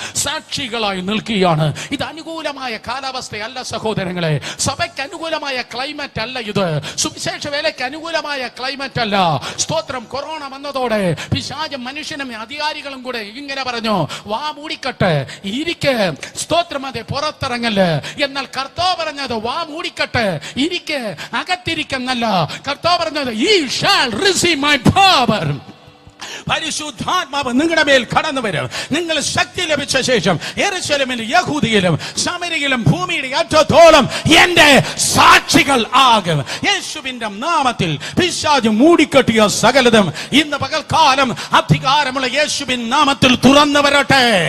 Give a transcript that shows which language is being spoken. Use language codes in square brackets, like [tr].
[ml] സാക്ഷികളായി നിൽക്കുകയാണ്. ഇത് അനുകൂലമായ കാലാവസ്ഥയല്ല സഹോദരങ്ങളെ, സഭയ്ക്ക് അനുകൂലമായ ക്ലൈമറ്റ് അല്ല ഇത്, സുവിശേഷ വേലയ്ക്ക് അനുകൂലമായ ക്ലൈമറ്റ് അല്ല. സ്തോത്രം. കൊറോണ വന്നതോടെ പിശാചും മനുഷ്യനും അധികാരികളും കൂടെ ഇങ്ങനെ പറഞ്ഞു, വാ മൂടിക്കട്ടെ, ഇരിക്കെ. സ്തോത്രം. അതെ, പുറത്തിറങ്ങല്. എന്നാൽ കർത്താവ് പറഞ്ഞത്, വാ മൂടിക്കട്ടെ, ഇരിക്കെ, അകത്തിരിക്കെന്നല്ല. കർത്താവ് പറഞ്ഞത്, [en] ye shall receive my power. [ml] പരിശുദ്ധാത്മാവ് നിങ്ങളുടെ മേൽ കടന്നു വരും. നിങ്ങൾ ശക്തി ലഭിച്ച ശേഷം യെരൂശലേമിലും യഹൂദയിലും ശമര്യയിലും ഭൂമിയുടെ അറ്റത്തോളം എന്റെ സാക്ഷികൾ ആകും. യേശുവിന്റെ നാമത്തിൽ പിശാച് മൂടിക്കെട്ടിയ സകലതും ഇന്ന് പകൽക്കാലം അധികാരമുള്ള യേശുവിൻ നാമത്തിൽ തുറന്നു വരട്ടെ.